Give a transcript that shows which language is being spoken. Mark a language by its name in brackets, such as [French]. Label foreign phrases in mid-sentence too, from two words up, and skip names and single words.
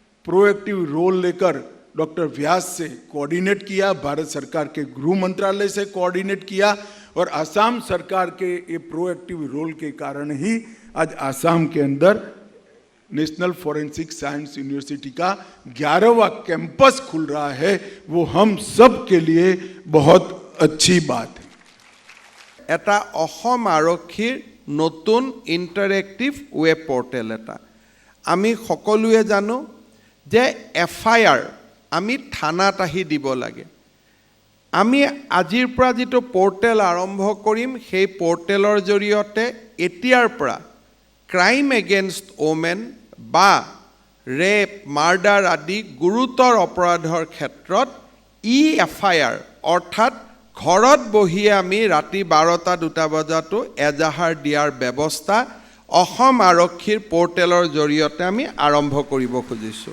[English] proactive role [Hindi] लेकर डॉक्टर व्यास से कोऑर्डिनेट किया, भारत सरकार के गृह मंत्रालय से कोऑर्डिनेट किया और आसाम सरकार के ये [English] proactive role [Hindi] के कारण ही आज आसाम के अंदर नेशनल फॉरेंसिक साइंस यूनिवर्सिटी का 11वां कैंपस खुल रहा है। वो हम सब के लिए बहुत अच्छी बात है। [Assamese] এটা অসম আৰক্ষীৰ নতুন [English] interactive web portal [Assamese] এটা আমি সকলোৱে জানো যে FIR আমি থানাত আহি দিব লাগে। আমি আজিৰ পৰা যিটো পৰ্টেল আৰম্ভ কৰিম সেই পৰ্টেলৰ জৰিয়তে এতিয়াৰ পৰা [English] crime against women [Assamese] বা [English] rape murder [Assamese] আদি গুৰুতৰ অপৰাধৰ ক্ষেত্ৰত FIR অৰ্থাৎ ঘৰত বহিয়ে আমি ৰাতি 12টা 2টা বজাতো এজাহাৰ দিয়াৰ ব্যৱস্থা অসম আৰক্ষীৰ পৰ্টেলৰ জৰিয়তে আমি আৰম্ভ কৰিব খুজিছোঁ।